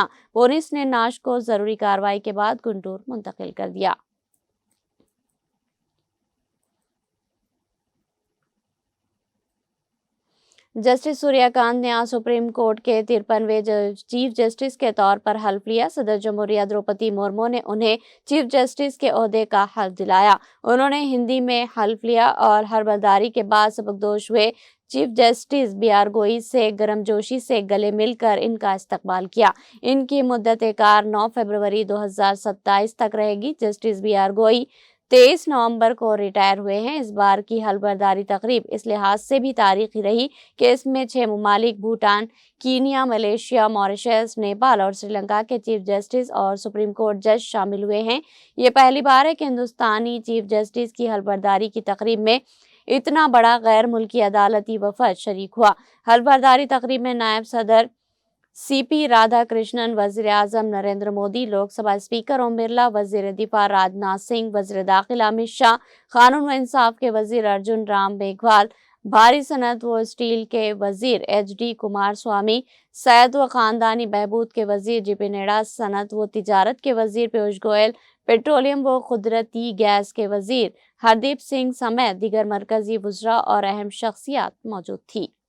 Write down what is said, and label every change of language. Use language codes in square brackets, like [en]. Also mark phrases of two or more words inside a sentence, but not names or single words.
[ur] پولیس نے نعش کو ضروری کارروائی کے بعد گنٹور منتقل کر دیا۔ جسٹس سوریہ کانت نے آج سپریم کورٹ کے 53ویں چیف جسٹس کے طور پر حلف لیا۔ صدر جمہوریہ دروپدی مرمو نے انہیں چیف جسٹس کے عہدے کا حلف دلایا۔ انہوں نے ہندی میں حلف لیا اور حلفبرداری کے بعد سبکدوش ہوئے چیف جسٹس بی آر گوئی سے گرمجوشی سے گلے مل کر ان کا استقبال کیا۔ ان کی مدت کار 9 فروری 2027 تک رہے گی۔ جسٹس بی آر گوئی 23 نومبر کو ریٹائر ہوئے ہیں۔ اس بار کی حلفبرداری تقریب اس لحاظ سے بھی تاریخی رہی کہ اس میں 6 ممالک بھوٹان، کینیا، ملیشیا، ماریشس، نیپال اور سری لنکا کے چیف جسٹس اور سپریم کورٹ جج شامل ہوئے ہیں۔ یہ پہلی بار ہے کہ ہندوستانی چیف جسٹس کی حلفبرداری کی تقریب میں اتنا بڑا غیر ملکی عدالتی وفد شریک ہوا۔ حلفبرداری تقریب میں نائب صدر سی پی رادھا کرشنن، وزیر اعظم نریندر مودی، لوک سبھا اسپیکر اوم برلا، وزیر دفاع راجناتھ سنگھ، وزیر داخلہ امت شاہ، قانون و انصاف کے وزیر ارجن رام میگھوال، بھاری صنعت و اسٹیل کے وزیر ایچ ڈی کمار سوامی، صحت و خاندانی بہبود کے وزیر جے پی نڈا، صنعت و تجارت کے وزیر پیوش گوئل، پیٹرولیم و قدرتی گیس کے وزیر ہردیپ سنگھ سمیت دیگر مرکزی وزراء اور اہم شخصیات موجود تھی۔